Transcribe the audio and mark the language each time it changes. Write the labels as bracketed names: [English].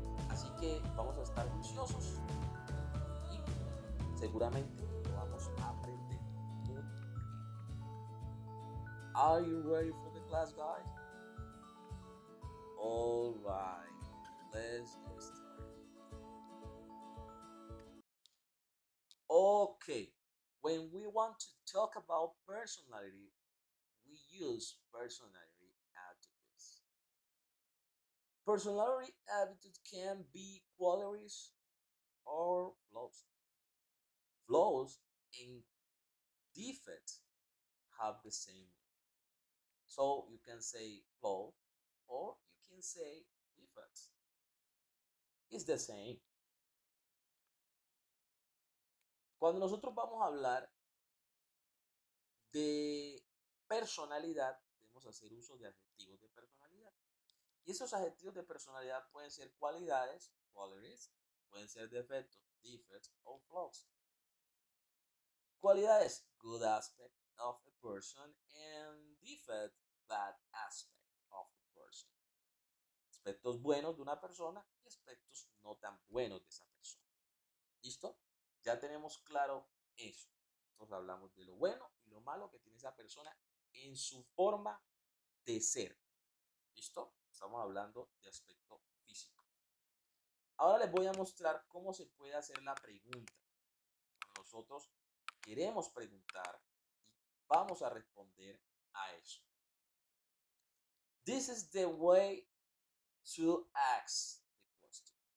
[Spanish] Así que vamos a estar juiciosos y seguramente lo vamos a aprender muy bien. [English] Are you ready for the class, guys? All right, let's get started. Okay, when we want to talk about personality, we use personality attributes. Personality attributes can be qualities or flaws. Flaws and defects have the same meaning. So you can say flaw or you can say defects. It's the same. [Spanish] Cuando nosotros vamos a hablar de personalidad, debemos hacer uso de adjetivos de personalidad. Y esos adjetivos de personalidad pueden ser cualidades, qualities, pueden ser defectos, defects o flaws. [English] Cualidades, good aspect of a person, and defect, bad aspect of a person. [Spanish] Aspectos buenos de una persona y aspectos no tan buenos de esa persona. ¿Listo? Ya tenemos claro eso. Entonces hablamos de lo bueno y lo malo que tiene esa persona en su forma de ser. ¿Listo? Estamos hablando de aspecto físico. Ahora les voy a mostrar cómo se puede hacer la pregunta. Nosotros queremos preguntar y vamos a responder a eso. [English] This is the way to ask the question.